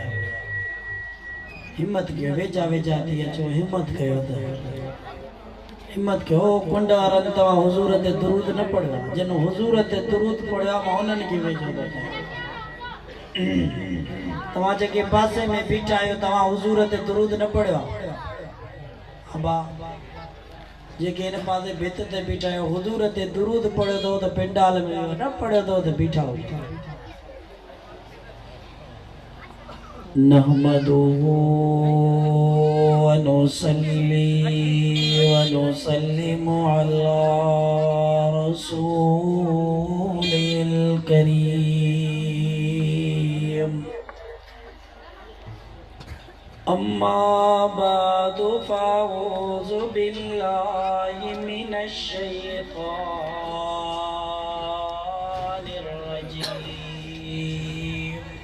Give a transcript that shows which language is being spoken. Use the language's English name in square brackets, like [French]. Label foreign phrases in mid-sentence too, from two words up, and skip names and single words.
[Sindhi] हिम्मत कयो वेझा वेझा थी अचो हिम्मत कयो त हिम्मत कयो कुंड वारनि तव्हां हुज़ूर ते दुरूद न पढ़ियो जिन हुज़ूर ते दुरूद पढ़ियो मां उन्हनि खे वेझो थो तव्हां जेके पासे में बीठा आहियो तव्हां हुज़ूर ते दुरूद न पढ़ियो अबा जेके इन पासे भित ते बीठा आहियो हुज़ूर ते दुरूद पढ़ियो अथव त पिंडाल में न पढ़ियो अथव त बीठा हुजो [Arabic] نحمده ونصلي ونسلم على رسوله الكريم أما بعد فأعوذ بالله من الشيطان الرجيم